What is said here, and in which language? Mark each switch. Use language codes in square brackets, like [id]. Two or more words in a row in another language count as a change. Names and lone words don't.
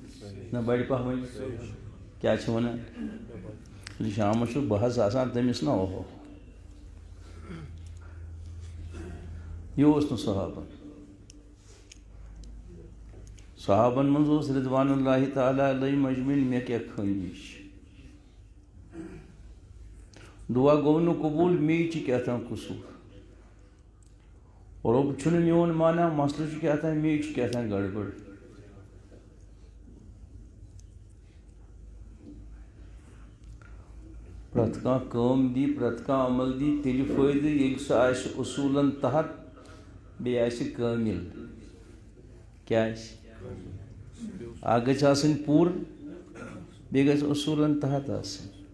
[ks] نہ بڑِ پہہ وۄنۍ کیٛاہ چھِ وَنان؟ شامس چھُ بحث آسان تٔمِس نہ اوہو. یہِ اوس نہٕ صحابن. صحابن منٛز اوس [ar] رضوان اللہ تعالیٰ علیہم اجمعین [ks] مےٚ کیٛاہ خٲمی چھِ. [ur] دعا گو نہ قبول می کیا تھا قصور [ks] رب چھُنہٕ میون مانا مسلہٕ چھُ [ur] کیا تھا می کیا تھا گڑبڑ [ks] پرٛٮ۪تھ کانٛہہ کٲم دی پرٛٮ۪تھ کانٛہہ عمل دی تیٚلہِ فٲیدٕ ییٚلہِ سُہ آسہِ اصوٗلن تحت بیٚیہِ آسہِ کٲمِل کیٛاہ آسہِ اکھ گژھِ آسٕنۍ پوٗرٕ بیٚیہِ گژھِ اصوٗلن تحت آسٕنۍ